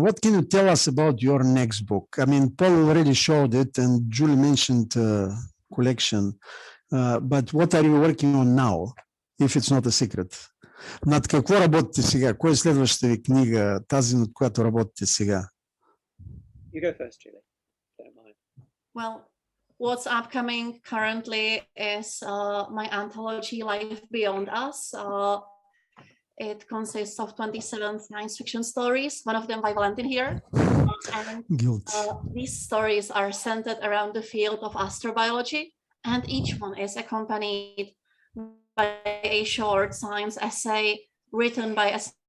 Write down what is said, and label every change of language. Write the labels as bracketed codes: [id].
[en] What can you tell us about your next book? I mean, Paul already showed it and Julie mentioned collection, but what are you working on now, if it's not a secret? [bg] Над какво работите сега? Кой е следващата ви книга, тази, над която работите сега? [en] You go first, Julie. Don't mind. Well, what's upcoming currently is my anthology, Life Beyond Us. It consists of 27 science fiction stories, one of them by Valentin here. And these stories are centered around the field of astrobiology, and each one is accompanied by a short science essay written by a